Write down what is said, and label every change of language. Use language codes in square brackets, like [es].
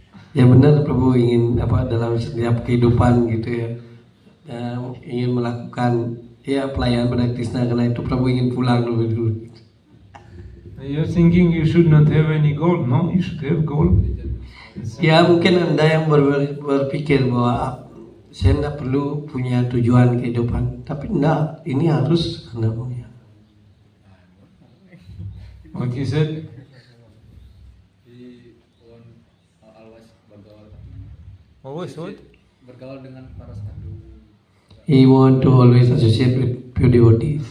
[id] Ya benar, Prabu ingin dalam setiap kehidupan gitu ya, ingin melakukan pelayanan pada Krishna. Karena itu Prabu ingin pulang dulu. [en] You're thinking you should not have any goal. No, you should have goal. [id] Ya mungkin Anda yang berpikir bahwa saya tidak perlu punya tujuan kehidupan, tapi enggak, ini harus Anda punya. [en] What he said? He want always bergaul. Always what? [id] Bergaul dengan para sadhu. [en] He want to always associate with pure devotees.